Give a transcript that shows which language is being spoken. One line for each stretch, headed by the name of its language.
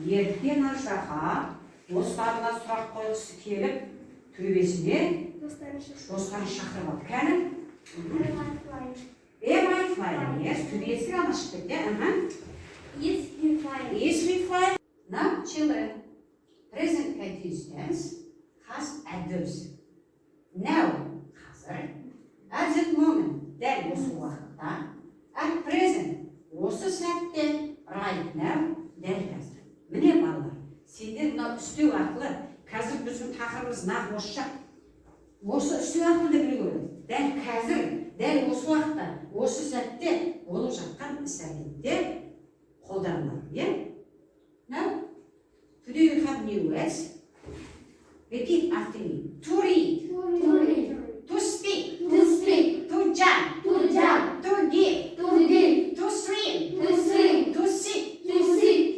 Kazakh: Ертең аждаһа достарына сұрақ қойғысы келіп, төбесіне достарын шақырып алды. Кәні?
English: Am I flying? Am I flying?
Kazakh: Yes, төбесі ғана шығып кетті.
English: Is he flying? Is he flying? Now, children, present continuous tense has adverbs. Now, қазір, at that moment,
Kazakh: дәл осы уақытта,
English: at present,
Kazakh: осы сәтте,
English: right now,
Kazakh: дәл қазір. Міне балалар, сендер мынау үстеу арқылы, қазір біздің тақырыбымыз нақ осы шақ. Осы үстеу арқылы да білуге болады. Дәл қазір, дәл осы уақытта, осы сәтте болып жатқан іс-әрекеттер қолданылады.
English: Yeah? Now, today you have new words. Repeat after me. To read. To speak. To jump. To give. To swim. To sit.